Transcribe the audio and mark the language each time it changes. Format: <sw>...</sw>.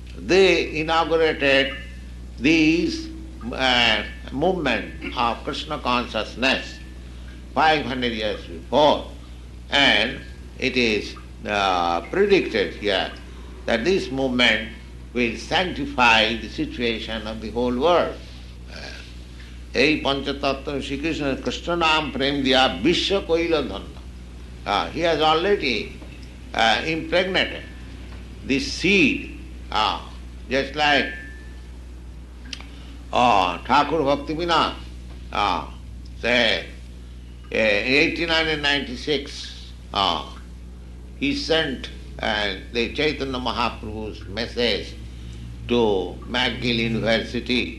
<en>they inaugurated these movement of Krishna consciousness 500 years before, and it is predicted here that this movement will sanctify the situation of the whole world.</en> <bn>এই পঞ্চতত্ত্ব শ্রীকৃষ্ণ কৃষ্ণ নাম প্রেম দিয়া বিশ্ব কইল ধন্য.</bn> <en>He has already impregnated this seed, just like Thakur Bhaktivinoda said in 1896, he sent the Chaitanya Mahaprabhu's message to McGill University.</en>